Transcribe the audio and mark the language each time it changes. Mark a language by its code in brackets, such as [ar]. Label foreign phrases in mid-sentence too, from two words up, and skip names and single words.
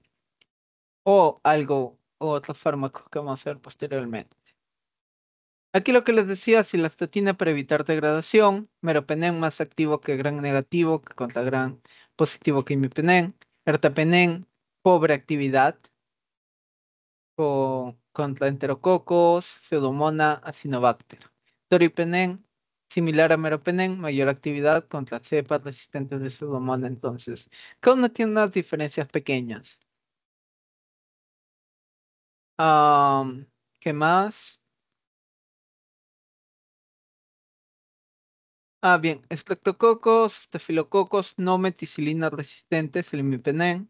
[es] O algo, o otros fármacos que vamos a ver posteriormente. Aquí lo que les decía, si la estatina para evitar degradación, meropenem más activo que gran negativo, que contra gran positivo que imipenem, ertapenem, pobre actividad, contra enterococos, pseudomonas, acinobacter. Toripenem, similar a meropenem, mayor actividad contra cepas resistentes de pseudomonas. Entonces, cada uno tiene unas diferencias pequeñas. ¿Qué más? Bien, estreptococos, estafilococos no meticilina resistentes, el imipenem.